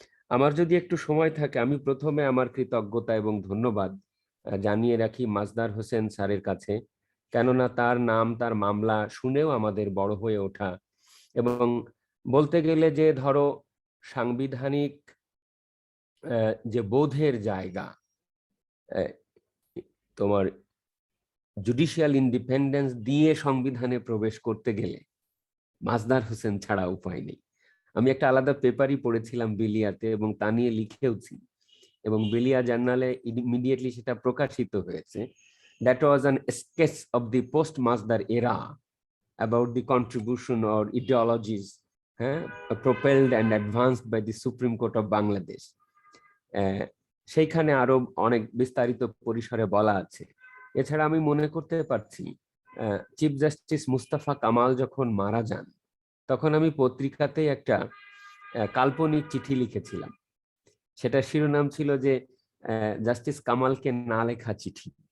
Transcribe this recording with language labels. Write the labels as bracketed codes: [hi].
[bn] আমার যদি একটু সময় থাকে, আমি প্রথমে আমার কৃতজ্ঞতা এবং ধন্যবাদ জানিয়ে রাখি মাজদার হোসেন স্যারের কাছে, কেননা তার নাম, তার মামলা শুনেও আমাদের বড় হয়ে ওঠা, এবং বলতে গেলে যে ধরো সাংবিধানিক যে বোধের জায়গা, তোমার জুডিশিয়াল ইন্ডিপেন্ডেন্স দিয়ে সংবিধানে প্রবেশ করতে গেলে মাজদার হোসেন ছাড়া উপায় নেই। আমি একটা আলাদা পেপারই পড়েছিলাম বিলিয়াতে, এবং তা নিয়ে লিখেওছি, এবং বিলিয়া জার্নালে ইমিডিয়েটলি সেটা প্রকাশিত হয়েছে। [en] That was an sketch of the post মাজদার era about the contribution or ideologies propelled and advanced by the Supreme Court of Bangladesh. [bn] সেইখানে আরো অনেক বিস্তারিত পরিসরে বলা আছে। এছাড়া আমি মনে করতে পারছি চিফ জাস্টিস মুস্তাফা কামাল যখন মারা যান, তখন আমি পত্রিকাতে একটা কাল্পনিক চিঠি লিখেছিলাম। সেটা শিরোনাম ছিল যে জাস্টিস কামালকে না লেখা চিঠি।